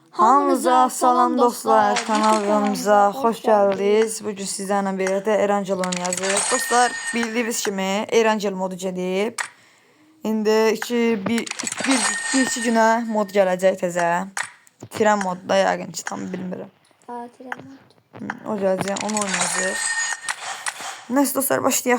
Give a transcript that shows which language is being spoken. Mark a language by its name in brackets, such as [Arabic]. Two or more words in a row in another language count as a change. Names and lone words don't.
[Azerbaijani] Hamınıza salam dostlar, kanalımıza [Turkish] hoş geldiniz. Bugün sizlerle birlikte Erancıl'ın yazırıq. [Azerbaijani] Dostlar, bildiğiniz kimi Erancıl modu gedib. İndi bir iki günə mod gələcək təzə. Tren modda yəqin ki, tam bilmirəm. Tren mod. O gələcək, onu oynayacaq. Neyse dostlar, başlayaq.